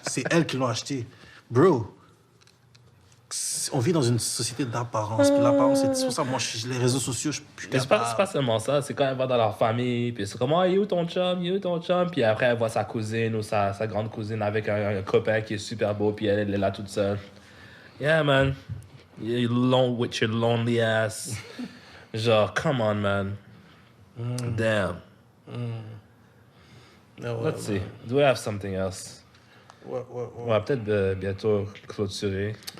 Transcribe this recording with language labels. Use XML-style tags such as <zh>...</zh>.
<fr>C'est elles qui l'ont acheté. Bro, on vit dans une société d'apparence. Puis l'apparence, c'est pour ça, moi, les réseaux sociaux, je suis Mais c'est pas seulement ça, c'est quand elle va dans leur famille, puis c'est comme, oh, il est où ton chum? Puis après, elle voit sa cousine ou sa grande cousine avec un copain qui est super beau, puis elle est là toute seule.</fr> <en>Yeah, man. You're alone with your lonely ass. Genre, come on, man. Damn. Let's see. Do we have something else?</en> <fr>Ouais. On va peut-être bientôt clôturer.</fr>